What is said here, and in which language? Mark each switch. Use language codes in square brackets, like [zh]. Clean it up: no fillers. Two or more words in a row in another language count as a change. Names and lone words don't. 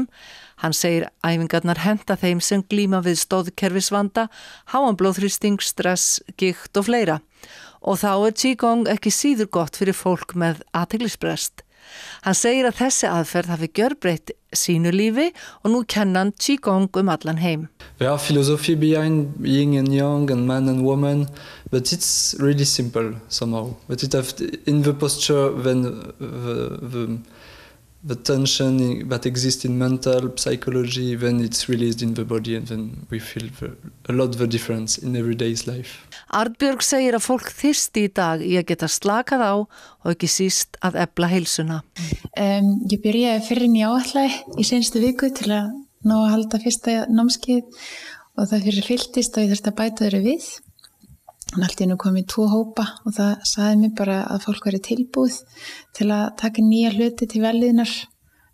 [is] Hann segir æfingarnar henta þeim sem glíma við stoðkerfisvanda, háan blóðþrýsting, stress, gigt og fleira. Og þá Qigong ekki síður gott fyrir fólk með athyglisbrest. Hann segir að þessi aðferð hafi gjörbreytt sínu lífi og nú kenna hann Qigong allan heim. [en] There are philosophy behind yin and yang and man and woman, but it's really simple somehow. But it have in the posture when the tension that exists in mental psychology, then it's released in the body and then we feel a lot the difference in everyday's life. [is] Arnbjörg segir að fólk þyrsti í dag í að geta slakað á og ekki síst að efla heilsuna. Ég byrjaði fyrr en ég áætlaði í seinustu viku til að ná að halda fyrsta námskeið og það fyrir fylltist og ég þurfti að bæta þeirra við. En allt í einu kom í 2 hópa og það sagði mér bara að fólk væri tilbúið til að taka nýja hluti til vellíðunar